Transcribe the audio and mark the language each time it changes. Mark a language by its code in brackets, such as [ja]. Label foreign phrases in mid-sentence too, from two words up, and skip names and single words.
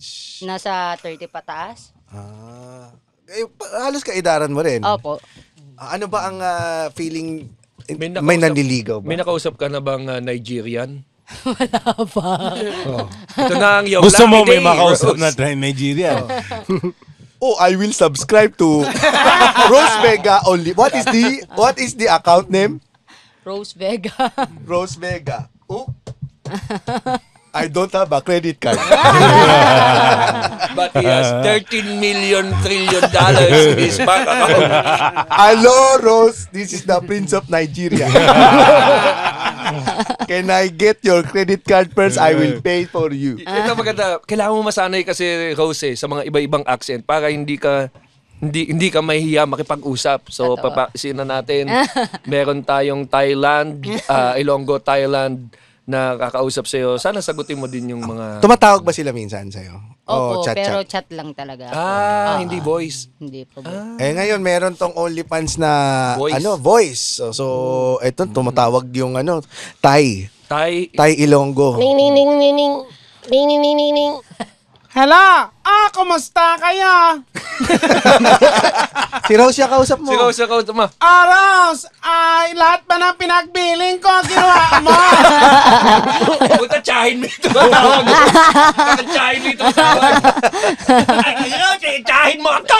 [tl] Nasa 30 pataas. Halos kaidaran mo rin. Opo. Ano ba ang feeling May may nanliligaw ba? May nakausap ka na bang Nigerian? Wala pa. Ito na ang yung Gusto mo lucky may day, makausap Rose. na Nigeria. [en] I will subscribe to Rose Vega only. What is the account name? Rose Vega. Rose Vega. I don't have a credit card. But he has $13 trillion in his bank account. Hello, Rose. This is the Prince of Nigeria. Can I get your credit card first? I will pay for you. [tl] Ito maganda. Kailangan mo masanay kasi, Rose, sa mga iba-ibang accent para hindi ka mahihiya makipag-usap. So, Totoo. papasin na natin. Meron tayong Thailand, Ilonggo, Thailand na kakausap sa'yo. Sana sagutin mo din yung mga... Tumatawag ba sila minsan sa'yo? Opo, chat. pero chat lang talaga. Hindi voice. Hindi po. Ngayon meron tong OnlyFans na Voice. voice. So eto tumatawag yung Thai Thai. Ilonggo. Ning, ning, ning, ning, ning. Ning, ning, ning, ning, ning. Hala! Kumusta kayo? Si Rose yung kausap mo. Si Rose mo. Rose! Lahat ba ng pinagbiling ko, ginawa mo? Puta, tsahin mo ito. Tsahin mo ito. Ayun, tsahin mo ito.